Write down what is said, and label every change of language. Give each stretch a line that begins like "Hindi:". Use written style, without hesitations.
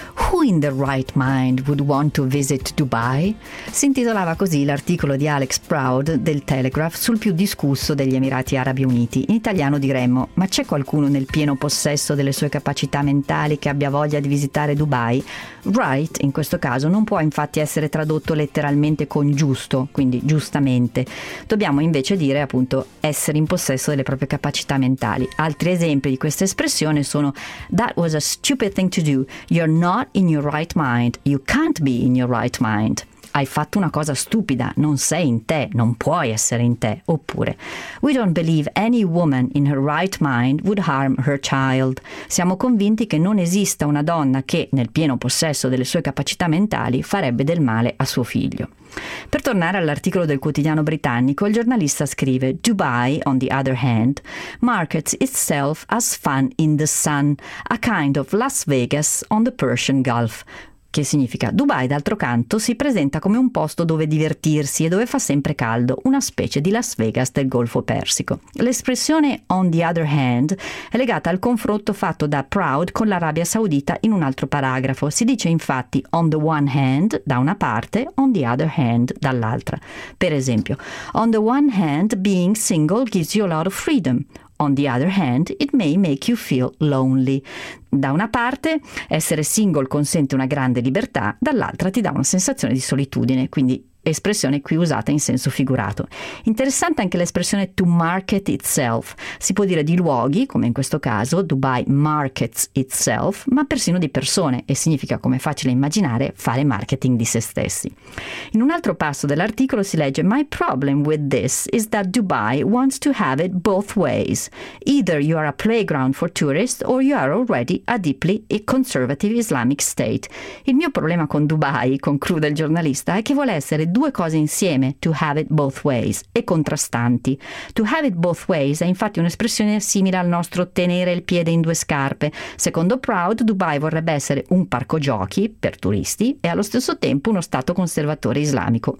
English: Who in the right mind would want to visit Dubai?
Italian: Si intitolava così l'articolo di Alex Proud del Telegraph sul più discusso degli Emirati Arabi Uniti. In italiano diremmo: ma c'è qualcuno nel pieno possesso delle sue capacità mentali che abbia voglia di visitare Dubai? Right, in questo caso, non può infatti essere tradotto letteralmente con giusto, quindi giustamente. Dobbiamo invece dire, appunto, essere in possesso delle proprie capacità mentali. Altri esempi di questa espressione sono:
English: that was a stupid thing to do. You're not in your right mind. You can't be in your right mind.
Italian: Hai fatto una cosa stupida, non sei in te, non puoi essere in te. Oppure:
English: we don't believe any woman in her right mind would harm her child.
Italian: Siamo convinti che non esista una donna che, nel pieno possesso delle sue capacità mentali, farebbe del male a suo figlio. Per tornare all'articolo del quotidiano britannico, il giornalista scrive:
English: Dubai, on the other hand, markets itself as fun in the sun, a kind of Las Vegas on the Persian Gulf.
Italian: Che significa: Dubai, d'altro canto, si presenta come un posto dove divertirsi e dove fa sempre caldo, una specie di Las Vegas del Golfo Persico. L'espressione
English: on the other hand
Italian: è legata al confronto fatto da Proud con l'Arabia Saudita in un altro paragrafo. Si dice infatti
English: on the one hand
Italian: da una parte,
English: on the other hand
Italian: dall'altra. Per esempio:
English: on the one hand, being single gives you a lot of freedom. On the other hand, it may make you feel lonely.
Italian: Da una parte, essere single consente una grande libertà, dall'altra ti dà una sensazione di solitudine, quindi espressione qui usata in senso figurato. Interessante anche l'espressione
English: to market itself.
Italian: Si può dire di luoghi, come in questo caso
English: Dubai markets itself,
Italian: ma persino di persone, e significa, come facile immaginare, fare marketing di se stessi. In un altro passo dell'articolo si legge:
English: my problem with this is that Dubai wants to have it both ways. Either you are a playground for tourists or you are already a deeply conservative Islamic state.
Italian: Il mio problema con Dubai, conclude il giornalista, è che vuole essere due cose insieme,
English: to have it both ways,
Italian: e contrastanti.
English: To have it both ways
Italian: è infatti un'espressione simile al nostro tenere il piede in due scarpe. Secondo Proud, Dubai vorrebbe essere un parco giochi per turisti e allo stesso tempo uno stato conservatore islamico.